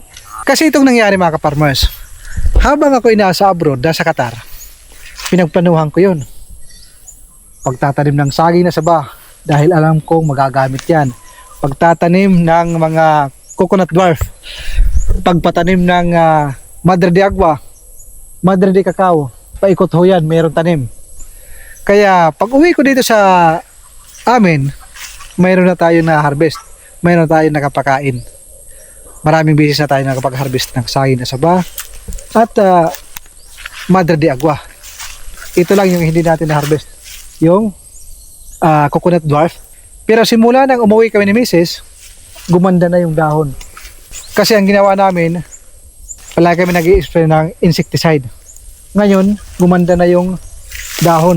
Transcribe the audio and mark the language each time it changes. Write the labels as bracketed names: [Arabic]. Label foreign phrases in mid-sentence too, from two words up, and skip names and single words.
[Filipino] Kasi itong nangyari mga ka-farmers, habang ako nasa abroad, nasa Qatar, pinagplanuhan ko yun. Pagtatanim ng saging na saba, dahil alam kong magagamit yan. Pagtatanim ng mga [English] coconut dwarf, [Filipino] pagpatanim ng madre de agua, madre de cacao, paikot ho yan, mayroong tanim. Kaya pag uwi ko dito sa amin, mayroon na tayo na harvest, mayroon na tayo nakapakain. Maraming beses na tayo nakapag-harvest ng saging na saba at madre de agua. Ito lang yung hindi natin na-harvest, yung [English] coconut dwarf. [Filipino] Pero simula nang umuwi kami ni Mrs., gumanda na yung dahon. Kasi ang ginawa namin, palagi kami nag-i-spray ng insecticide. Ngayon, gumanda na yung dahon.